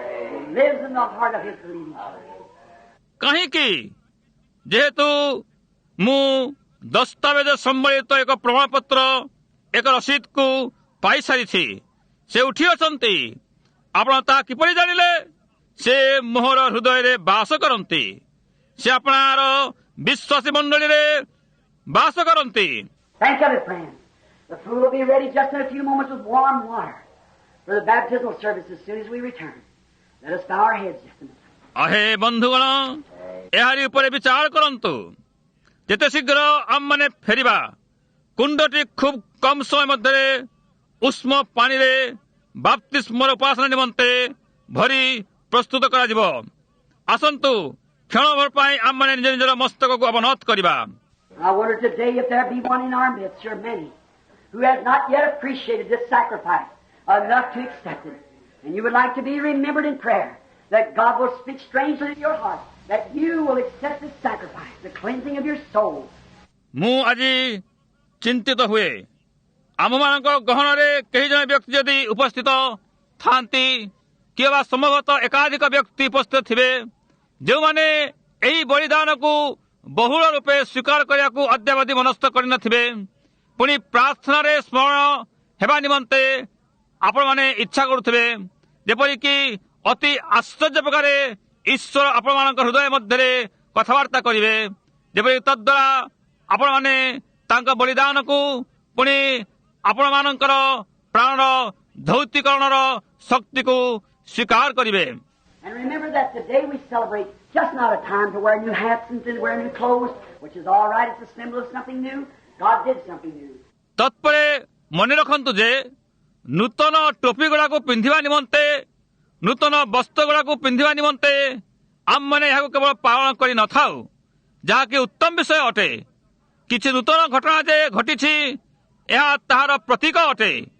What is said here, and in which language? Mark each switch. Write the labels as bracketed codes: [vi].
[en] He lives in the heart of his believing. [or] କାହିଁକି? ଯେହେତୁ ମୁଁ ଦସ୍ତାବେଜ ସମ୍ବଳିତ ଏକ ପ୍ରମାଣପତ୍ର ଏକ ରସିଦକୁ ପାଇସାରିଛି, ସେ ଉଠି ଅଛନ୍ତି। ଆପଣ ତାହା କିପରି ଜାଣିଲେ? ସେ ମୋହର ହୃଦୟରେ ବାସ କରନ୍ତି। ସେ ଆପଣଙ୍କର ବିଶ୍ୱାସୀ ମଣ୍ଡଳୀରେ ବାସ କରନ୍ତି। [en] Think of it, friends. The food will be ready just in a few moments with warm water for the baptismal service as soon as we return. Let us bow our heads just a minute. [or] ଅହେ ବନ୍ଧୁଗଣ, ଏହାରି ଉପରେ ବିଚାର କରନ୍ତୁ। ଯେତେ ଶୀଘ୍ର ଆମମାନେ ଫେରିବା, କୁଣ୍ଡଟି ଖୁବ୍ କମ୍ ସମୟ ମଧ୍ୟରେ ଉଷ୍ମ ପାଣିରେ ବାପ୍ତିସ୍ମର ଉପାସନା ନିମନ୍ତେ ଭରି ପ୍ରସ୍ତୁତ କରାଯିବ। ଆସନ୍ତୁ, କ୍ଷଣଭର ପାଇଁ ଆମମାନେ ନିଜ ନିଜର ମସ୍ତକକୁ ଅବନତ କରିବା। [en] I wonder today if there be one in our midst, or many, who has not yet appreciated this sacrifice enough to accept it. And you would like to be remembered in prayer, that God will speak strangely to your heart, that you will accept this sacrifice, the cleansing of your soul. [or] ମୁଁ ଆଜି ଚିନ୍ତିତ ହୁଏ, ଆମମାନଙ୍କ ଗହଣରେ କେହି ଜଣେ ବ୍ୟକ୍ତି ଯଦି ଉପସ୍ଥିତ ଥାନ୍ତି, କିଏ ବା ସମ୍ଭବତଃ ଏକାଧିକ ବ୍ୟକ୍ତି ଉପସ୍ଥିତ ଥିବେ, ଯେଉଁମାନେ ଏହି ବଳିଦାନକୁ ବହୁଳ ରୂପେ ସ୍ୱୀକାର କରିବାକୁ ଅଦ୍ୟାବଧି ମନସ୍ଥ କରିନଥିବେ, ପୁଣି ପ୍ରାର୍ଥନାରେ ସ୍ମରଣ ହେବା ନିମନ୍ତେ ଆପଣମାନେ ଇଚ୍ଛା କରୁଥିବେ, ଯେପରିକି ଅତି ଆଶ୍ଚର୍ଯ୍ୟ ପ୍ରକାରେ ଈଶ୍ୱର ଆପଣମାନଙ୍କ ହୃଦୟ ମଧ୍ୟରେ କଥାବାର୍ତ୍ତା କରିବେ, ଯେପରି ତଦ୍ୱାରା ଆପଣମାନେ ତାଙ୍କ ବଳିଦାନକୁ ପୁଣି ଆପଣମାନଙ୍କର ପ୍ରାଣର ଧୌତିକରଣର ଶକ୍ତିକୁ ସ୍ୱୀକାର କରିବେ। [en] And remember that today we celebrate just not a time to wear new hats and to wear new clothes, which is all right. It's a symbol of something new. God did something new. [or] ତତ୍ପରେ ମନେ ରଖନ୍ତୁ ଯେ ନୂତନ ଟୋପି ଗୁଡ଼ାକୁ ପିନ୍ଧିବା ନିମନ୍ତେ, ନୂତନ ବସ୍ତ୍ର ଗୁଡ଼ାକୁ ପିନ୍ଧିବା ନିମନ୍ତେ ଆମମାନେ ଏହାକୁ କେବଳ ପାଳନ କରିନଥାଉ, ଯାହାକି ଉତ୍ତମ ବିଷୟ ଅଟେ। କିଛି ନୂତନ ଘଟଣା ଯେ ଘଟିଛି, ଏହା ତାହାର ପ୍ରତୀକ ଅଟେ।